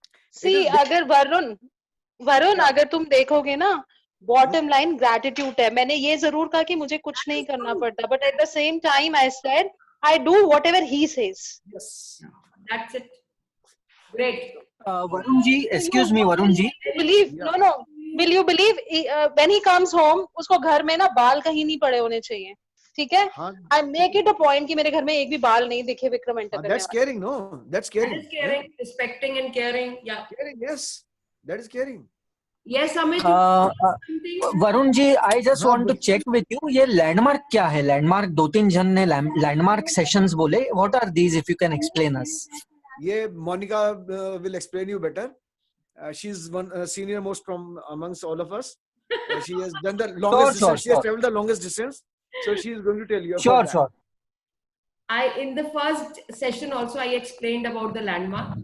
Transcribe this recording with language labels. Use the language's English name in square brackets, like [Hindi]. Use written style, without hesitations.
[Hindi] See, अगर वरुण अगर तुम देखोगे ना, bottom line gratitude है. मैंने ये जरूर कहा कि मुझे कुछ नहीं करना पड़ता. [English] But at the same time, I said I do whatever he says. Yes. That's it. Great. Varun ji, excuse me, Varun ji. No. Will you believe when he comes home, [Hindi] उसको घर में ना बाल कहीं नहीं पड़े होने चाहिए. ठीक है? I make it a point कि मेरे घर में एक भी बाल नहीं दिखे विक्रम एंटर करने. [English] That's caring, no? That's caring. That is caring, respecting and caring. Yeah. Caring, yes. That is caring. Yes, Amit. Varun ji, I just want to check with you. [Hindi] ये लैंडमार्क क्या है? लैंडमार्क 2-3 जन ने लैंडमार्क सेशंस बोले. [English] What are these? If you can explain us. ये Monica will explain you better. She's one senior most from amongst all of us. She has done the longest distance. She has traveled the longest distance. So she is going to tell you about that. Sure. In the first session also I explained about the landmark.